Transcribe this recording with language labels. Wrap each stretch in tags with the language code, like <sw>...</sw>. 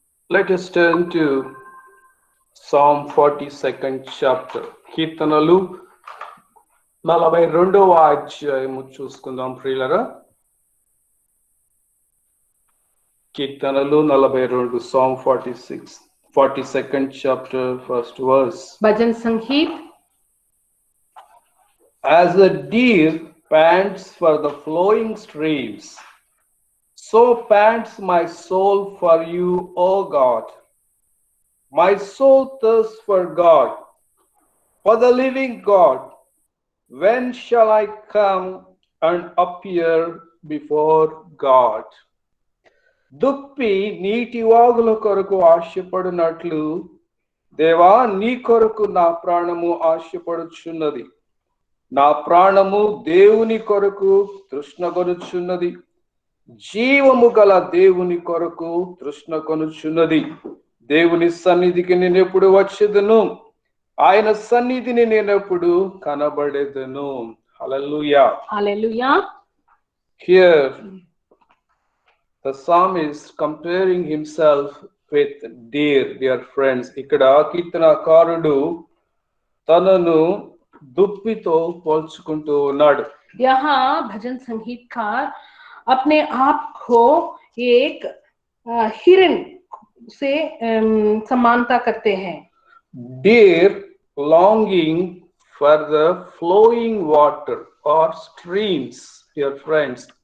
<en>Let us turn to Psalm 42nd chapter.</en> <te>కీర్తనలు 42వ అధ్యాయము చూసుకుందాం ప్రియులారా.</te> <en>కీర్తనలు 42, Psalm 46, 42nd chapter, first verse.</en> <hi>भजन संगीत.</hi> <en>As a deer pants for the flowing streams, so pants my soul for you, O God. My soul thirsts for God, for the living God. When shall I come and appear before God?</en> <te>దుప్పి నీటి వాగుల కొరకు ఆశపడునట్లు దేవా నీ కొరకు నా ప్రాణము ఆశపడుచున్నది. నా ప్రాణము దేవుని కొరకు తృష్ణగొనుచున్నది, జీవము గల దేవుని కొరకు తృష్ణగొనుచున్నది. దేవుని సన్నిధికి నేను ఎప్పుడు వచ్చేదను, ఆయన సన్నిధిని నేను ఎప్పుడు కనబడేదను. హల్లెలూయా, హల్లెలూయా.</te> <en>Here the psalmist comparing himself with dear friends.</en> <te>ఇక్కడ కీర్తనకారుడు తనను దుప్పితో పోల్చుకుంటూ ఉన్నాడు.</te> <hi>यहाँ भजन संगीतकार अपने आप को एक हिरन से समानता करते हैं.</hi> <en>Deer longing for the flowing water or streams, dear friends.</en>